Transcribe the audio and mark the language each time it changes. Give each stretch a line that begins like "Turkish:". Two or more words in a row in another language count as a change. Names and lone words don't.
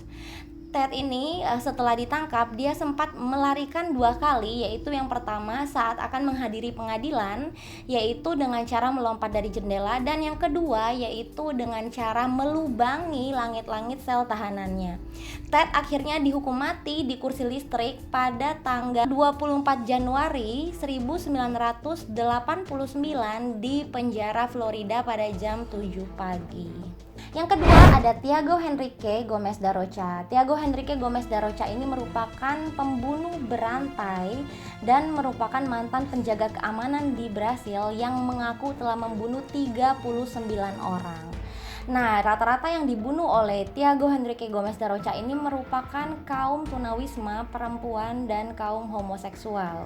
Indonesian: Ted ini setelah ditangkap dia sempat melarikan 2 kali, yaitu yang pertama saat akan menghadiri pengadilan yaitu dengan cara melompat dari jendela, dan yang kedua yaitu dengan cara melubangi langit-langit sel tahanannya. Ted akhirnya dihukum mati di kursi listrik pada tanggal 24 Januari 1989 di penjara Florida pada jam 7 pagi. Yang kedua ada Thiago Henrique Gomes da Rocha. Thiago Henrique Gomes da Rocha ini merupakan pembunuh berantai dan merupakan mantan penjaga keamanan di Brasil yang mengaku telah membunuh 39 orang. Nah, rata-rata yang dibunuh oleh Thiago Henrique Gomes da Rocha ini merupakan kaum tunawisma, perempuan, dan kaum homoseksual.